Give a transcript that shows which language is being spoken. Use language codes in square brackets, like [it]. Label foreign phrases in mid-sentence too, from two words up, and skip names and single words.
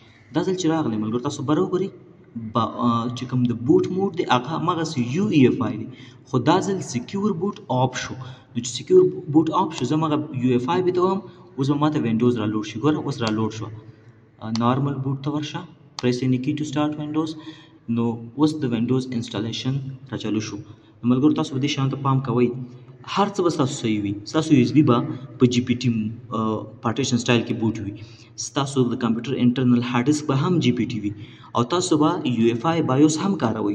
[ps] دا ځل چې راغلی ملګرو تاسو بره وګورئ چې کوم د [en] boot mode [ps] دی هغه هماغسې یو ای اف آی دی، خو دا ځل [en] secure boot off [ps] شو. نو چې [en] secure boot off [ps] شو زه هماغه یو اف آی به ته وهم اوس به ماته وینډوز را لوډ شي. ګوره اوس را لوډ شوه. [en] normal boot [ps] ته ورشه [en] press any key to start windows. [ps] نو اوس د [en] Windows installation [ps] را چالو شو. نو ملګرو تاسو به دې شیانو ته پام کوئ، هر څه به ستاسو صحیح وي. ستاسو یو اس بي به په [en] GPT partition style [ps] کې بوټ وي، ستاسو د کمپیوټر [en] internal hard disk [ps] به هم جی پی ټي وي او تاسو به [en] UEFI BIOS [ps] هم کاروئ.